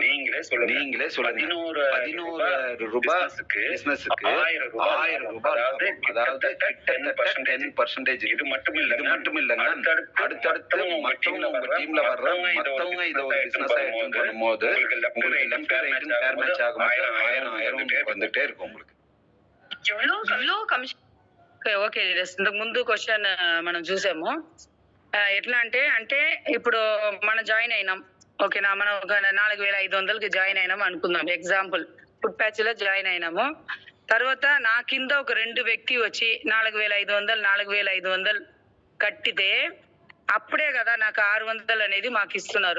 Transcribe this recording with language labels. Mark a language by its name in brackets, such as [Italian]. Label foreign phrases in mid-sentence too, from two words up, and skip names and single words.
[Tamil] நீங்களே சொல்லுங்க 11,000 ரூபாய் பிசினஸ்க்கு 1,000 ரூபாய், அதாவது 10%. இது மட்டும் இல்லங்க, அடுத்தடுத்து மற்றவங்க உங்க டீம்ல வர்றவங்க இதை ஒரு பிசினஸா எடுத்து பண்ணும்போது உங்களுக்கு [English] left right pair match [Tamil] ஆகும்போது 1,000 வந்துட்டே இருக்கும் உங்களுக்கு. [Telugu] ఓకే, ఇంతకు ముందు క్వశ్చన్ మనం చూసాము. ఎట్లా అంటే ఇప్పుడు మనం జాయిన్ అయినాం, ఓకేనా, మనం ఒక 4,500కి జాయిన్ అయినాం అనుకుందాం. ఎగ్జాంపుల్ ఫుడ్ ప్యాచ్ లో జాయిన్ అయినాము. తర్వాత నా కింద ఒక 2 వ్యక్తి వచ్చి 4,500 కట్టితే అప్పుడే కదా నాకు 600 అనేది మాకు ఇస్తున్నారు.